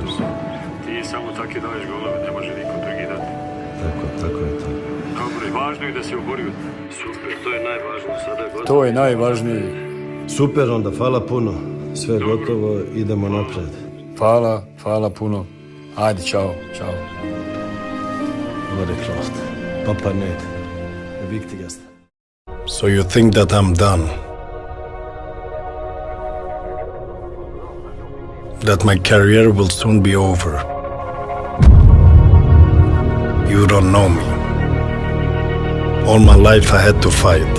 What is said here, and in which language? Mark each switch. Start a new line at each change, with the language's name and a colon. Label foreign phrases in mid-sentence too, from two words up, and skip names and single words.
Serbian: Ti samo tako daješ golove, ne može niko drugi dati. Tako je to. Dobro je, važno je da se oborio. Super, to je najvažnije sada gotovo. To je najvažnije. Super, onda hvala puno. Sve je gotovo, idemo napred. Hvala puno. Ajde, čao.
Swedish: Var är klart. Pappa är nöjd. Det viktigaste.
English: So you think that I'm done? That my career will soon be over? You don't know me. All my life I had to fight.